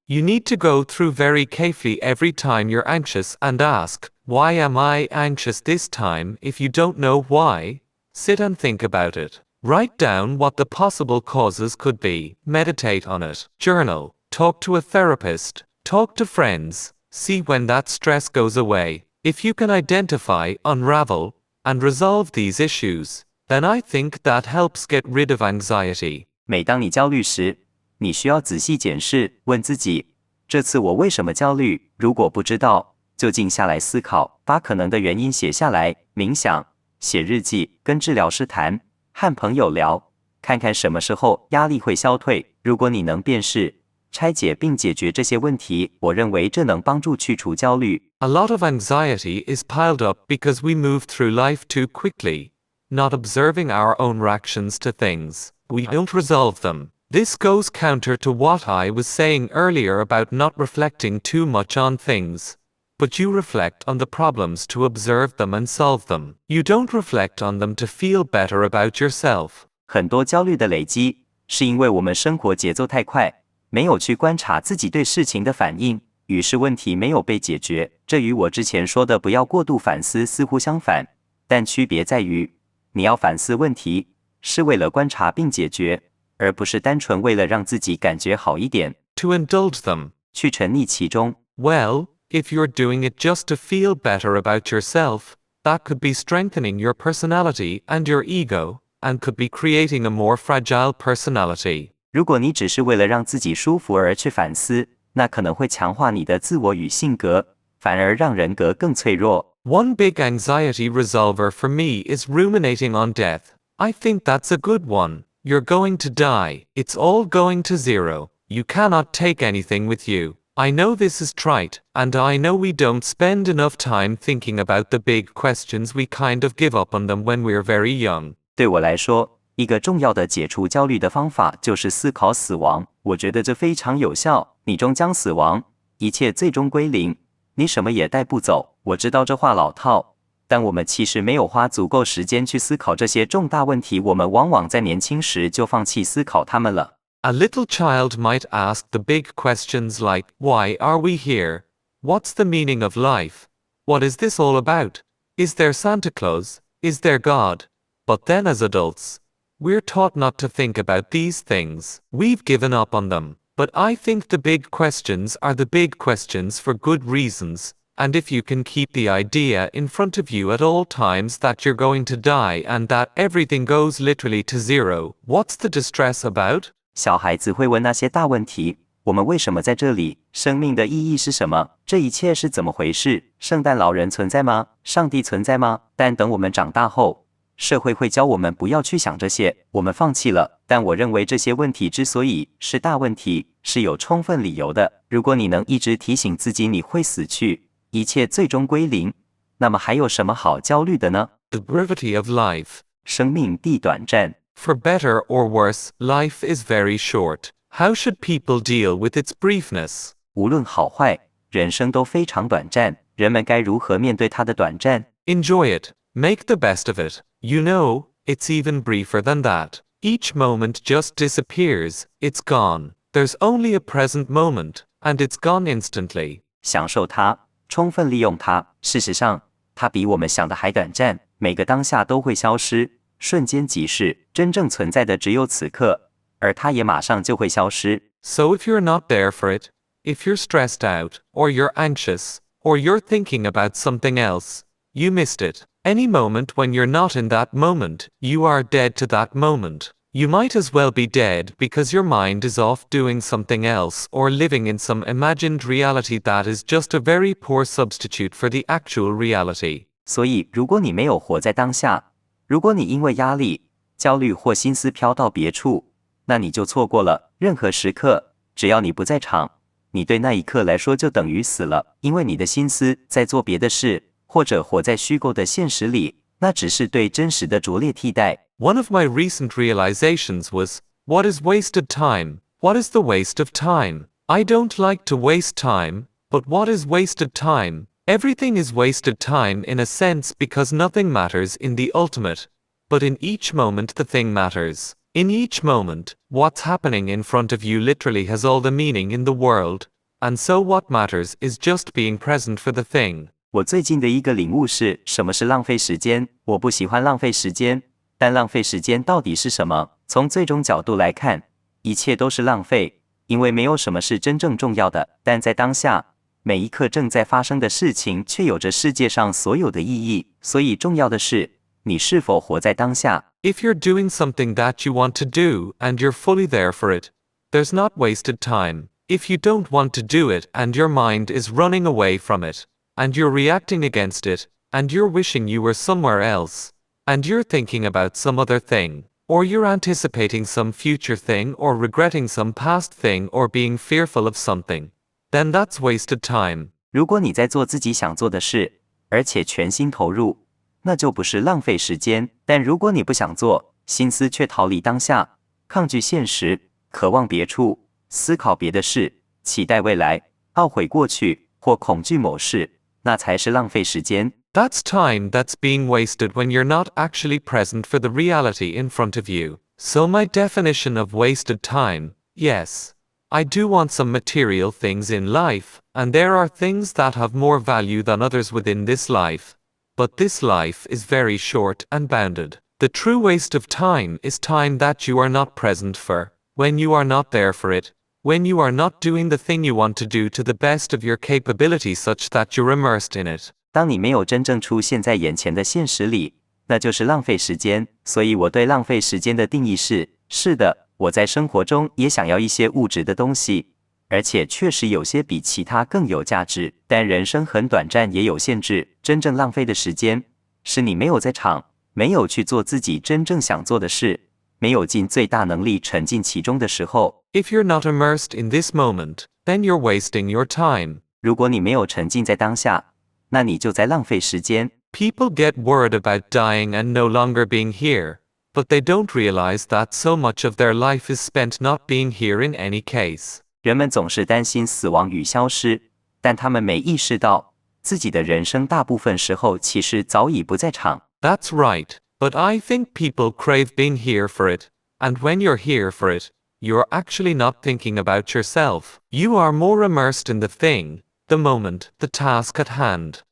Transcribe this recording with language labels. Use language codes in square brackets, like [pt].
[en] You need to go through very carefully every time you're anxious and ask, why am I anxious this time? If you don't know why, sit and think about it. Write down what the possible causes could be, meditate on it, journal, talk to a therapist, talk to friends, see when that stress goes away. If you can identify, unravel, and resolve these issues, then I think that helps get rid of anxiety. [zh] 每当你焦虑时，你需要仔细检视，问自己，这次我为什么焦虑？如果不知道，就静下来思考，把可能的原因写下来，冥想，写日记，跟治疗师谈，和朋友聊，看看什么时候压力会消退。如果你能辨识、拆解并解决这些问题，我认为这能帮助去除焦虑。 [en] A lot of anxiety is piled up because we move through life too quickly, not observing our own reactions to things. We don't resolve them. This goes counter to what I was saying earlier about not reflecting too much on things. But you reflect on the problems to observe them and solve them. You don't reflect on them to feel better about yourself. [zh] 很多焦虑的累积，是因为我们生活节奏太快，没有去观察自己对事情的反应，于是问题没有被解决。这与我之前说的不要过度反思似乎相反，但区别在于，你要反思问题，是为了观察并解决，而不是单纯为了让自己感觉好一点。 [en] To indulge them. [zh] 去沉溺其中。 [en] Well, if you're doing it just to feel better about yourself, that could be strengthening your personality and your ego, and could be creating a more fragile personality. [zh] 如果你只是为了让自己舒服而去反思，那可能会强化你的自我与性格，反而让人格更脆弱。 [en] One big anxiety resolver for me is ruminating on death. I think that's a good one. You're going to die. It's all going to zero. You cannot take anything with you. I know this is trite, and I know we don't spend enough time thinking about the big questions. We kind of give up on them when we're very young. [zh] 对我来说，一个重要的解除焦虑的方法就是思考死亡。我觉得这非常有效。你终将死亡，一切最终归零，你什么也带不走。我知道这话老套，但我们其实没有花足够时间去思考这些重大问题，我们往往在年轻时就放弃思考它们了。 [en] A little child might ask the big questions like, why are we here? What's the meaning of life? What is this all about? Is there Santa Claus? Is there God? But then as adults, we're taught not to think about these things. We've given up on them. But I think the big questions are the big questions for good reasons, and if you can keep the idea in front of you at all times that you're going to die and that everything goes literally to zero, what's the distress about? [zh] 小孩子会问那些大问题，我们为什么在这里？生命的意义是什么？这一切是怎么回事？圣诞老人存在吗？上帝存在吗？但等我们长大后，社会会教我们不要去想这些，我们放弃了。但我认为这些问题之所以是大问题，是有充分理由的。如果你能一直提醒自己你会死去，一切最终归零，那么还有什么好焦虑的呢？ [en] The brevity of life. [zh] 生命地短暂。 [en] For better or worse, life is very short. How should people deal with its briefness? [zh] 无论好坏，人生都非常短暂，人们该如何面对它的短暂？ [en] Enjoy it. Make the best of it. You know, it's even briefer than that. Each moment just disappears. It's gone. There's only a present moment, and it's gone instantly. [zh] 享受它，充分利用它。事实上，它比我们想的还短暂，每个当下都会消失，瞬间即逝。真正存在的只有此刻，而它也马上就会消失。 [en] So if you're not there for it, if you're stressed out, or you're anxious, or you're thinking about something else, you missed it. Any moment when you're not in that moment, you are dead to that moment. You might as well be dead because your mind is off doing something else or living in some imagined reality that is just a very poor substitute for the actual reality. [zh] 所以，如果你没有活在当下，如果你因为压力、焦虑或心思飘到别处，那你就错过了任何时刻。只要你不在场，你对那一刻来说就等于死了，因为你的心思在做别的事，或者活在虚构的现实里，那只是对真实的拙劣替代。 [en] One of my recent realizations was, what is wasted time? What is the waste of time? I don't like to waste time, but what is wasted time? Everything is wasted time in a sense because nothing matters in the ultimate. But in each moment the thing matters. In each moment, what's happening in front of you literally has all the meaning in the world, and so what matters is just being present for the thing. [zh] 我最近的一个领悟是，什么是浪费时间？我不喜欢浪费时间，但浪费时间到底是什么？从最终角度来看，一切都是浪费，因为没有什么是真正重要的。但在当下，每一刻正在发生的事情却有着世界上所有的意义。所以重要的是，你是否活在当下。 [en] If you're doing something that you want to do and you're fully there for it, there's not wasted time. If you don't want to do it and your mind is running away from it, and you're reacting against it, and you're wishing you were somewhere else, and you're thinking about some other thing, or you're anticipating some future thing or regretting some past thing or being fearful of something, then that's wasted time. [zh] 如果你在做自己想做的事，而且全心投入，那就不是浪费时间。但如果你不想做，心思却逃离当下，抗拒现实，渴望别处，思考别的事，期待未来，懊悔过去或恐惧某事，那才是浪费时间。 [en] That's time that's being wasted when you're not actually present for the reality in front of you. So my definition of wasted time, yes, I do want some material things in life, and there are things that have more value than others within this life. But this life is very short and bounded. The true waste of time is time that you are not present for, when you are not there for it, when you are not doing the thing you want to do to the best of your capability such that you're immersed in it. [zh] 当你没有真正出现在眼前的现实里，那就是浪费时间。所以我对浪费时间的定义是：是的，我在生活中也想要一些物质的东西，而且确实有些比其他更有价值，但人生很短暂也有限制。真正浪费的时间，是你没有在场，没有去做自己真正想做的事，没有尽最大能力沉浸其中的时候。 [en] If you're not immersed in this moment, then you're wasting your time. [zh] 如果你没有沉浸在当下，那你就在浪费时间。 [en] People get worried about dying and no longer being here, but they don't realize that so much of their life is spent not being here in any case. [zh] 人们总是担心死亡与消失，但他们没意识到，自己的人生大部分时候其实早已不在场。 [en] That's right, but I think people crave being here for it, and when you're here for it, you're actually not thinking about yourself. You are more immersed in the thing, the moment, the task at hand.